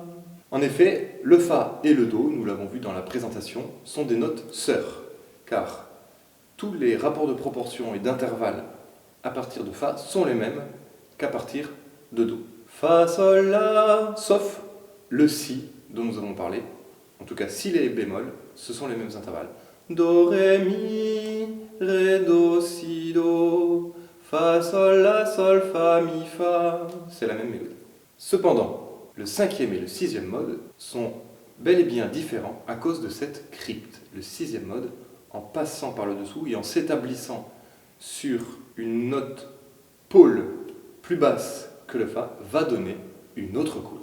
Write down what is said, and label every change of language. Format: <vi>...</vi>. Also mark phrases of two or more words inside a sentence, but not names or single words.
<fr>En effet, le Fa et le Do, nous l'avons vu dans la présentation, sont des notes sœurs, car tous les rapports de proportion et d'intervalle à partir de Fa sont les mêmes qu'à partir de Do. Fa, Sol, La, sauf le Si dont nous avons parlé. En tout cas, si les bémols, ce sont les mêmes intervalles. Do, Ré, Mi, Ré, Do, Si, Do, Fa, Sol, La, Sol, Fa, Mi, Fa. C'est la même mélodie. Cependant, le 5e et le 6e mode sont bel et bien différents à cause de cette crypte. Le 6e mode, en passant par le dessous et en s'établissant sur une note pôle plus basse que le Fa, va donner une autre couleur.</fr>